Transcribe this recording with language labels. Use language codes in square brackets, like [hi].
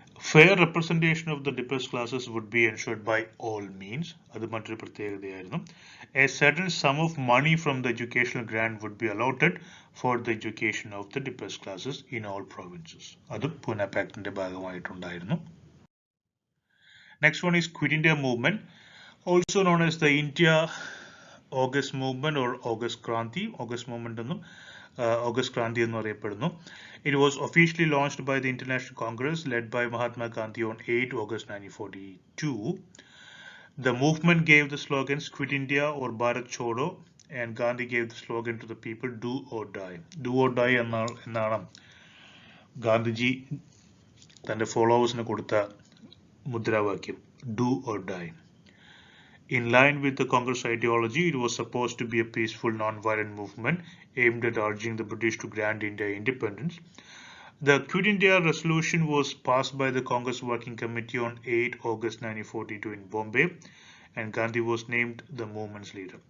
[en] Fair representation of the depressed classes would be ensured by all means. [ml] അത് മറ്റൊരു പ്രത്യേകതയായിരുന്നു. [en] A certain sum of money from the educational grant would be allotted for the education of the depressed classes in all provinces. [ml] അതും Pune പാക്ടിന്റെ ഭാഗമായിട്ടുണ്ടായിരുന്നു. [en] Next one is Quit India Movement, also known as the India August Movement or August Kranti. [ml] August Movement എന്നും August Kranti എന്നും അറിയപ്പെടുന്നു. [en] It was officially launched by the International Congress led by Mahatma Gandhi on 8 August 1942. The movement gave the slogans Quit India or Bharat Chodo, and Gandhi gave the slogan to the people, Do or Die. [ml] Do or Die എന്നാണ് ഗാന്ധിജി തന്റെ ഫോളോവേഴ്സിന് കൊടുത്ത മുദ്രാവാക്യം, Do or Die. [en] In line with the Congress ideology, it was supposed to be a peaceful, non-violent movement aimed at urging the British to grant India independence. The Quit India resolution was passed by the Congress Working Committee on 8 August 1942 in Bombay, and Gandhi was named the movement's leader.